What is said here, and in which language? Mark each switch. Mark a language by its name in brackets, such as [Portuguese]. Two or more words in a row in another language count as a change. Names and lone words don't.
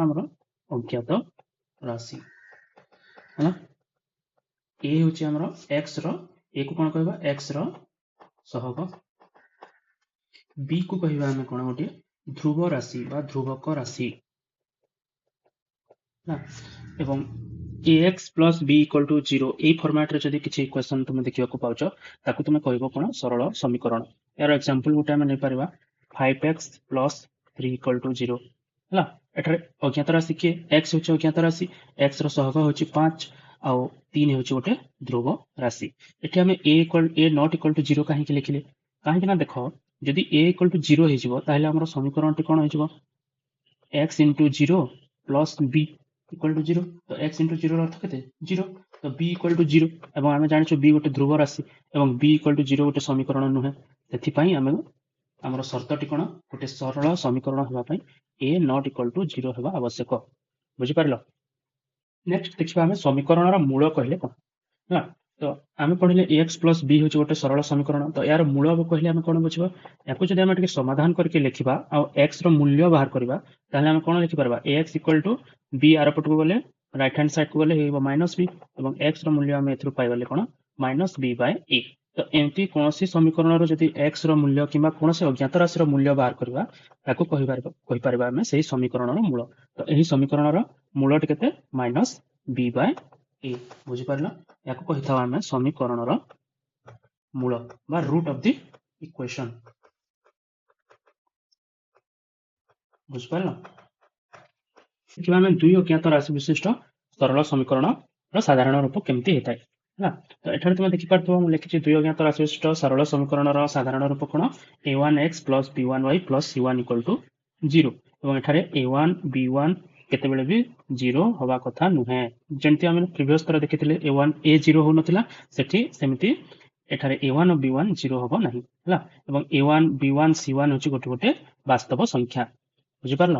[Odia] ଆମର ଅଜ୍ଞାତ ରାଶି ହେଲା। a ହେଉଛି ଆମର x ର, a କୁ କଣ କହିବା? x ର ସହଗ। b କୁ କହିବା ଆମେ କଣ? ଗୋଟେ ଧ୍ରୁବ ରାଶି ବା ଧ୍ରୁବକ ରାଶି ହେଲା। ଏବଂ [English] ax plus b equal to 0 [Odia] এই ଫର୍ମାଟରେ ଯଦି କିଛି ଇକ୍ୱେସନ ତୁମେ ଦେଖିବାକୁ ପାଉଛ, ତାକୁ ତୁମେ କହିବ କଣ? ସରଳ ସମୀକରଣ। ଏହାର ଏକ୍ସାମ୍ପଲ ଗୋଟେ ଆମେ ନେଇପାରିବା [English] 5x plus 3 equal to 0 [Odia] ହେଲା। ଏଠାରେ ଅଜ୍ଞାତ ରାଶି କିଏ? x ହେଉଛି ଅଜ୍ଞାତ ରାଶି, x ର ସହଗ ହେଉଛି 5 ଆଉ 3 ହେଉଛି ଗୋଟେ ଧ୍ରୁବ ରାଶି। ଏଠି ଆମେ [English] a not equal to 0 [Odia] କାହିଁକି ଲେଖିଲେ? କାହିଁକି ନା ଦେଖ, ଯଦି [English] a equal to 0 [Odia] ହେଇଯିବ ତାହେଲେ ଆମର ସମୀକରଣଟି କଣ ହେଇଯିବ? [English] x into 0 plus b equal to 0। [Odia] ତ [English] x into 0 [Odia] ର ଅର୍ଥ କେତେ? 0। ତ [English] b equal to 0 [Odia] ଏବଂ ଆମେ ଜାଣିଛୁ b ଗୋଟେ ଧ୍ରୁବ ରାଶି ଏବଂ [English] b equal to 0 [Odia] ଗୋଟେ ସମୀକରଣ ନୁହେଁ। ସେଥିପାଇଁ ଆମର ସର୍ତ୍ତଟି କଣ? ଗୋଟେ ସରଳ ସମୀକରଣ ହେବା ପାଇଁ [English] a not equal to 0 [Odia] ହେବା ଆବଶ୍ୟକ। ବୁଝିପାରିଲ? ନେକ୍ସଟ ଦେଖିବା ଆମେ ସମୀକରଣର ମୂଳ କହିଲେ କଣ ହେଲା। ତ ଆମେ ପଢିଲେ [English] ax plus b [Odia] ହେଉଛି ଗୋଟେ ସରଳ ସମୀକରଣ। ତ ଏହାର ମୂଳ କହିଲେ ଆମେ କଣ ବୁଝିବା? ୟାକୁ ଯଦି ଆମେ ଟିକେ ସମାଧାନ କରିକି ଲେଖିବା ଆଉ x ର ମୂଲ୍ୟ ବାହାର କରିବା, ତାହେଲେ ଆମେ କଣ ଲେଖିପାରିବା? [English] ax equal to b [Odia] ଆର ପଟକୁ ଗଲେ [English] right hand side [Odia] କୁ ଗଲେ ହେଇବ [English] minus b [Odia] ଏବଂ x ର ମୂଲ୍ୟ ଆମେ ଏଥିରୁ ପାଇଗଲେ କଣ? [English] minus b by a. [Odia] ତ ଏମିତି କୌଣସି ସମୀକରଣର ଯଦି x ର ମୂଲ୍ୟ କିମ୍ବା କୌଣସି ଅଜ୍ଞାତ ରାଶିର ମୂଲ୍ୟ ବାହାର କରିବା, ତାକୁ କହିପାରିବା ଆମେ ସେଇ ସମୀକରଣର ମୂଳ। ତ ଏହି ସମୀକରଣର ମୂଳଟି କେତେ? [English] minus b by a. [Odia] ବୁଝିପାରିଲ? ୟାକୁ କହିଥାଉ ଆମେ ସମୀକରଣର ମୂଳ ବା [English] root of the equation. [Odia] ବୁଝିପାରିଲ? ଦେଖିବା ଆମେ ଦୁଇ ଅଜ୍ଞାତ ରାଶି ବିଶିଷ୍ଟ ସରଳ ସମୀକରଣର ସାଧାରଣ ରୂପ କେମିତି ହେଇଥାଏ ହେଲା। ତ ଏଠାରେ ତୁମେ ଦେଖିପାରୁଥିବ ମୁଁ ଲେଖିଛି ଦୁଇ ଅଜ୍ଞାତ ରାଶି ବିଶିଷ୍ଟ ସରଳ ସମୀକରଣର ସାଧାରଣ ରୂପ କଣ? [English] a1x plus b1y plus c1 equal to 0 [Odia] ଏବଂ ଏଠାରେ a1 b1 କେତେବେଳେ ବି 0 ହବା କଥା ନୁହେଁ। ଯେମିତି ଆମେ ପ୍ରିଭିୟସ ଥର ଦେଖିଥିଲେ a0 ହଉନଥିଲା, ସେଠି ସେମିତି ଏଠାରେ a1 ଓ b1 0 ହବ ନାହିଁ ହେଲା। ଏବଂ a1 b1 c1 ହେଉଛି ଗୋଟେ ଗୋଟେ ବାସ୍ତବ ସଂଖ୍ୟା। ବୁଝିପାରିଲ?